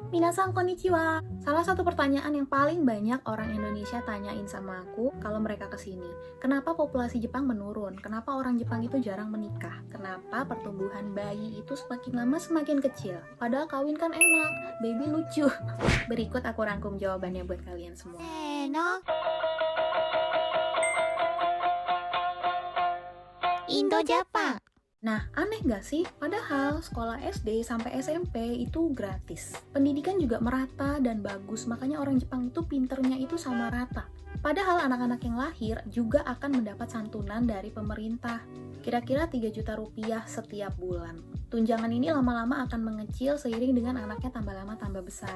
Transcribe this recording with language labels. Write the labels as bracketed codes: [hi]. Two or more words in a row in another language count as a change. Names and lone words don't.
[ja] 皆さんこんにちは. [id] Salah satu pertanyaan yang paling banyak orang Indonesia tanyain sama aku kalau mereka kesini. Kenapa populasi Jepang menurun? Kenapa orang Jepang itu jarang menikah? Kenapa pertumbuhan bayi itu semakin lama semakin kecil? Padahal kawin kan enak, baby lucu. Berikut aku rangkum jawabannya buat kalian semua. [ja] せーの。インドジャパン。 [id] Nah, aneh nggak sih? Padahal sekolah SD sampai SMP itu gratis. Pendidikan juga merata dan bagus, makanya orang Jepang itu pinternya itu sama rata. Padahal anak-anak yang lahir juga akan mendapat santunan dari pemerintah. Kira-kira 3 juta rupiah setiap bulan. Tunjangan ini lama-lama akan mengecil seiring dengan anaknya tambah lama tambah besar.